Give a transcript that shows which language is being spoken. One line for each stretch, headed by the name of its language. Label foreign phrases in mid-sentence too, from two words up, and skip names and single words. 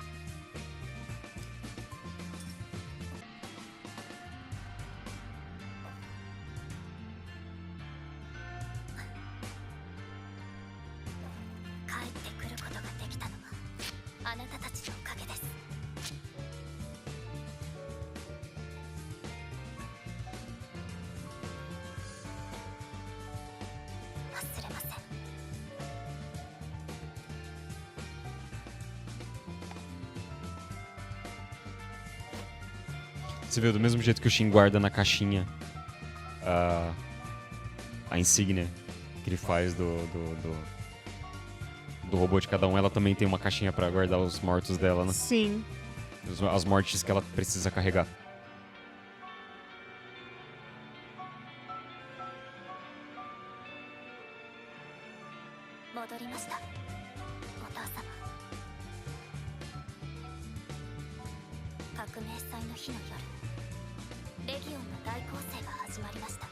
Japanese: 帰ってくることができたのはあなたたちのおかげです。忘れません。
Portuguese: Você vê, do mesmo jeito que o Shin guarda na caixinha a insígnia que ele faz do robô de cada um, ela também tem uma caixinha pra guardar os mortos dela, né? Sim. As mortes que ela precisa carregar.
Japanese: 戻りました、お父様。革命祭の日の夜、レギオンの大攻勢が始まりました。